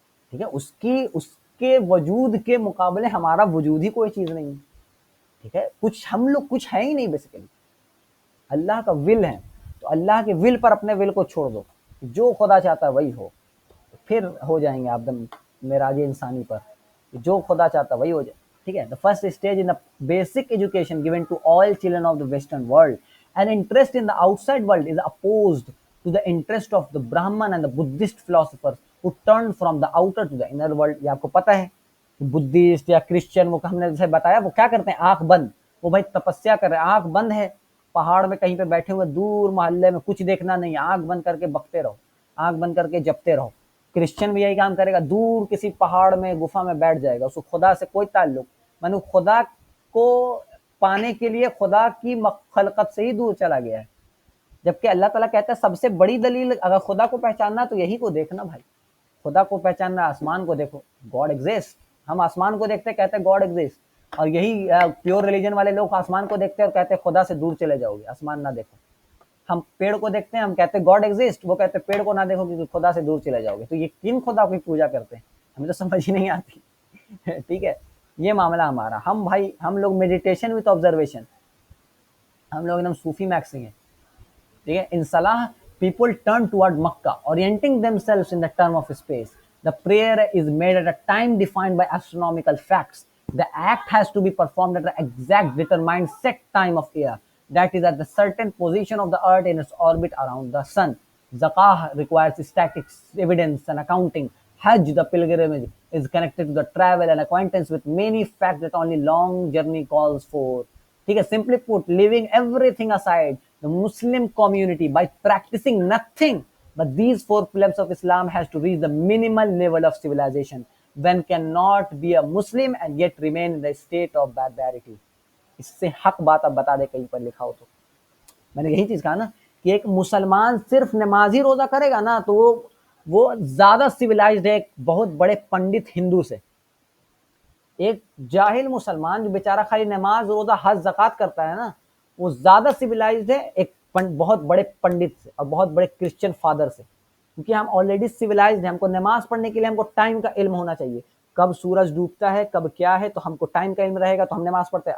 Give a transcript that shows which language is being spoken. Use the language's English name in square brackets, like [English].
[Urdu] ٹھیک ہے، اس کے وجود کے مقابلے ہمارا وجود ہی کوئی چیز نہیں ہے. ٹھیک ہے، ہم لوگ کچھ ہے ہی نہیں بیسیکلی. اللہ کا ول ہے تو اللہ کے ول پر اپنے ول کو چھوڑ دو، جو خدا چاہتا ہے وہی ہو، پھر ہو جائیں گے آپ دم معراج انسانی پر. جو خدا چاہتا ہے وہی ہو جائے. ٹھیک ہے، [English] the first stage in the basic education given to all children of the western world, an interest in the outside world is opposed to the interest of the Brahman and the Buddhist philosophers who turned from the outer to the inner world. [Urdu] یہ آپ کو پتہ ہے Buddhist یا Christian, وہ ہم نے جیسے بتایا وہ کیا کرتے ہیں، آنکھ بند، وہ بھائی تپسیا کر رہے ہیں، آنکھ بند ہے، پہاڑ میں کہیں پہ بیٹھے ہوئے دور محلے میں، کچھ دیکھنا نہیں، آنکھ بند کر کے بکتے رہو، آنکھ بند کر کے جپتے رہو. کرسچن بھی یہی کام کرے گا، دور کسی پہاڑ میں گفا میں بیٹھ جائے گا، اس کو خدا سے کوئی تعلق، میں نے خدا کو پانے کے لیے خدا کی خلقت سے ہی دور چلا گیا ہے. جبکہ اللہ تعالیٰ کہتا ہے سب سے بڑی دلیل اگر خدا کو پہچاننا تو یہی کو دیکھنا. بھائی خدا کو پہچاننا، آسمان کو دیکھو، [English] God exist. [Urdu] ہم آسمان کو دیکھتے کہتے ہیں [English] God exist, [Urdu] اور یہی پیور ریلیجن والے لوگ آسمان کو دیکھتے اور کہتے ہیں خدا سے دور چلے جاؤ گے، آسمان نہ دیکھو. ہم پیڑ کو دیکھتے ہیں، ہم کہتے ہیں [English] God exist, [Urdu] وہ کہتے ہیں پیڑ کو نہ دیکھو کیونکہ خدا سے دور چلے جاؤ گے. تو یہ کن خدا کی پوجا کرتے ہیں؟ ہمیں تو سمجھ ہی نہیں آتی. ٹھیک ہے، یہ معاملہ ہمارا. ہم لوگ [English] meditation with observation, [Urdu] ہم لوگ ایک دم صوفی میکسنگ ہے. ٹھیک ہے، ان صلاح [English] people turn toward Makkah, orienting themselves in the term of space. The prayer is made at a time defined by astronomical facts. The act has to be performed at an exact determined set time of year, that is at the certain position of the earth in its orbit around the sun. Zakah requires statistics, evidence and accounting. Hajj, the pilgrimage, is connected to the travel and acquaintance with many facts that only long journey calls for. [Urdu] ٹھیک ہے، [English] simply put, leaving everything aside, the Muslim community by practicing nothing but these 4 pillars of Islam has to reach the minimal level of civilization. One cannot be a Muslim and yet remain in the state of barbarity. [Urdu] اس سے حق بات اب بتا دے کہیں پر لکھا ہو تو. میں نے یہی چیز کہا نا کہ ایک مسلمان صرف نماز ہی روزہ کرے گا نا تو وہ زیادہ سویلائزڈ ہے ایک بہت بڑے پنڈت ہندو سے. ایک جاہل مسلمان جو بیچارہ خالی نماز روزہ حج زکوٰۃ کرتا ہے نا، وہ زیادہ سویلائزڈ ہے ایک بہت بڑے پنڈت سے اور بہت بڑے کرسچن فادر سے، کیونکہ ہم آلریڈی سویلائزڈ ہیں. ہم کو نماز پڑھنے کے لیے ہم کو ٹائم کا علم ہونا چاہیے، کب سورج ڈوبتا ہے کب کیا ہے، تو ہم کو ٹائم کا علم رہے گا تو ہم نماز پڑھتے ہیں.